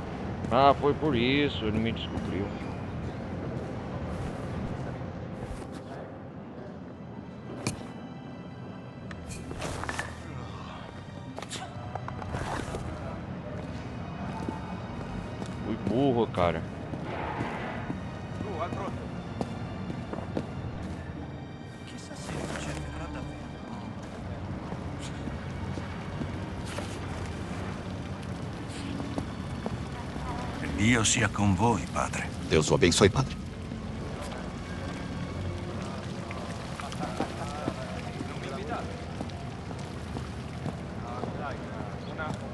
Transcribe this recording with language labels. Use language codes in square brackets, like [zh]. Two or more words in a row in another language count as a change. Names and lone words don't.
[pt] Ah, foi por isso, ele me descobriu. Fui burro, cara. [it] È pronto. Chissà se cercherà davvero. Dio sia con voi, padre. [pt] Deus o abençoe, padre. [it] Non mi invitate? No, dai, una...